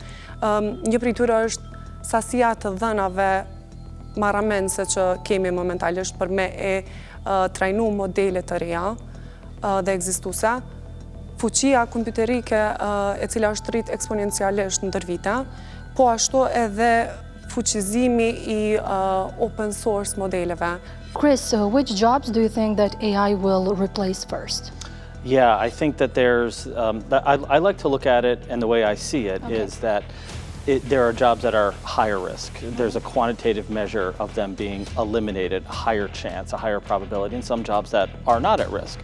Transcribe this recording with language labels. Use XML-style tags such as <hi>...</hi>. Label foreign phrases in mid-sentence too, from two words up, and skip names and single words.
<sq>Një prej tyre është sasia të dhënave marramense që kemi momentalisht për me e trajnu modele të reja dhe ekzistuese, fuqia kompjuterike e cila është rrit eksponencialisht ndër vite, po ashtu edhe fuqizimi I</sq> <en>open source</en> <sq>modeleve.</sq> <en>Chris, which jobs do you think that AI will replace first? Yeah, I think that there's, I like to look at it, and the way I see it is that there are jobs that are higher risk. There's a quantitative measure of them being eliminated, a higher chance, a higher probability, and some jobs that are not at risk.</en>